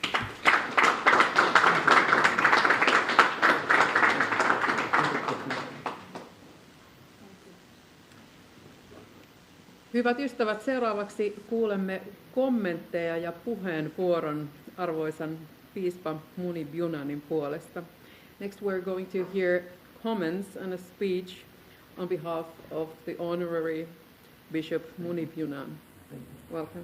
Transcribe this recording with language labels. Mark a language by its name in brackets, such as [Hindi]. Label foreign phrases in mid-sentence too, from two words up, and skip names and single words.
[Finnish] Hyvät ystävät, seuraavaksi kuulemme kommentteja ja puheenvuoron arvoisan piispa Munib Younanin puolesta. [English] Next we're going to hear comments and a speech on behalf of the honorary Bishop Munib Younanin. Welcome.